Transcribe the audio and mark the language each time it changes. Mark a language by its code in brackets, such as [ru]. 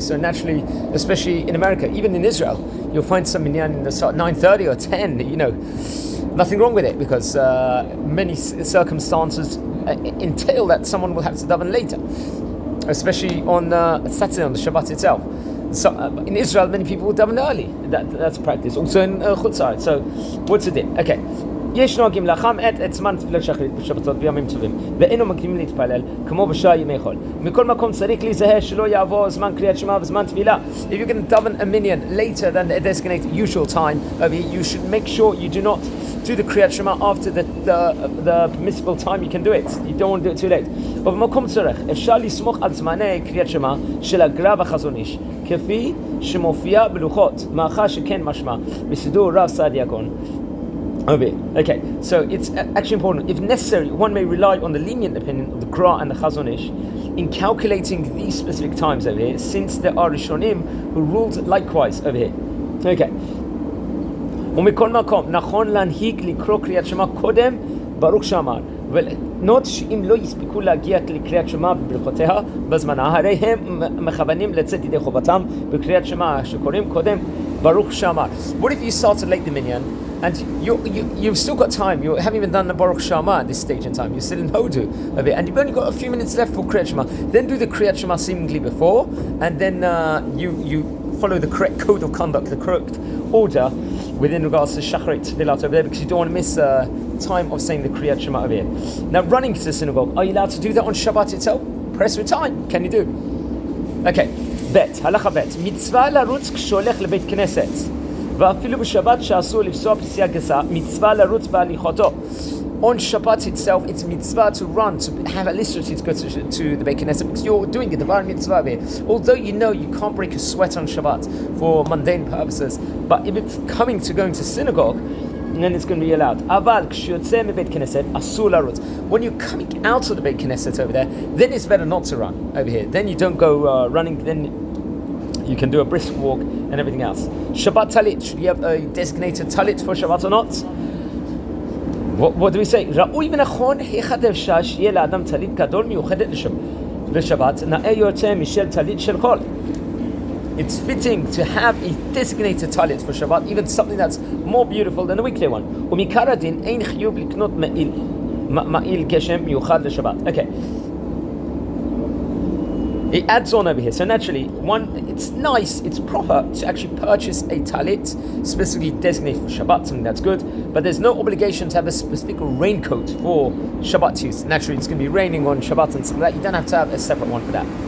[en] So naturally, especially in America, even in Israel, you'll find some minyan in the start 9:30 or 10, nothing wrong with it, because many circumstances entail that someone will have to daven later, especially on Saturday, on the Shabbat itself. So in Israel, many people will daven early. That's a practice. Also in Chutzar. So what's it? Okay. [he] יש נוהגים לחם את זמן תפילת שחרית בשבתות בימים טובים ואינו מקדימים להתפלל כמו בשעה ימי חול. מכל מקום צריך להיזהר שלא יעבור זמן קריאת שמע וזמן תפילה. [en] If you're going to daven a minyan later than the designated usual time over here, you should make sure you do not do the קריאת שמע after the permissible time you can do it. You don't want to do it too late. [he] ובמקום צורך אפשר לסמוך על זמני קריאת שמע של הגר"א והחזון איש כפי שמופיע בלוחות מאחר שכן משמע בסידור רב סעדיה גאון. [en] Okay, so it's actually important. If necessary, one may rely on the lenient opinion of the Gra and the Chazon Ish in calculating these specific times over here, since there are Rishonim who ruled likewise over here. Okay. [he] ומכל מקום, נכון להנהיג לקרוא קריאת שמע קודם, ברוך שאמר, ולנות שאם לא יספיקו להגיע לקריאת שמע בברכותיה בזמנה, הרי הם מכוונים לצאת ידי חובתם בקריאת שמע שקוראים קודם, ברוך שאמר. [en] What if you started late the minyan, and you've still got time, you haven't even done the Baruch Shema at this stage in time, you're still in Hodu a bit, and you've only got a few minutes left for Kriyat Shema, then do the Kriyat Shema seemingly before, and then you follow the correct code of conduct, the correct order within regards to Shacharit Tefillat over there, because you don't want to miss time of saying the Kriyat Shema over here. Now, running to the synagogue, are you allowed to do that on Shabbat itself? Press with time, can you do? [he] Okay, bet, halacha bet, mitzvah larutz כשהולך לבית כנסת ואפילו בשבת שאסור לפסוע פסיעה גסה, מצווה לרוץ בהליכותו. [en] On Shabbat itself, it's mitzvah to run, to have a liturgy to go to the Beit Knesset, because you're doing a Devar mitzvah here. Although you know you can't break a sweat on Shabbat for mundane purposes, but if it's coming to going to synagogue, then it's going to be allowed. [he] Aval כשיוצא מבית כנסת, אסור לרוץ. [en] When you're coming out of the Beit Knesset over there, then it's better not to run over here. Then you don't go running, then you can do a brisk walk and everything else. Shabbat talit, should you have a designated talit for Shabbat or not? What do we say? [he] ראוי ונכון היכד אפשר שיהיה לאדם טלית גדול מיוחדת לשבת, נאה יותר משל טלית של חול. [en] It's fitting to have a designated talit for Shabbat, even something that's more beautiful than the weekday one. [he] ומעיקר הדין אין חיוב לקנות מעיל גשם מיוחד לשבת. [en] Okay. It adds on over here. So naturally, it's nice, it's proper to actually purchase a talit specifically designated for Shabbat, something that's good, but there's no obligation to have a specific raincoat for Shabbat use. Naturally, it's going to be raining on Shabbat and something like that. You don't have to have a separate one for that.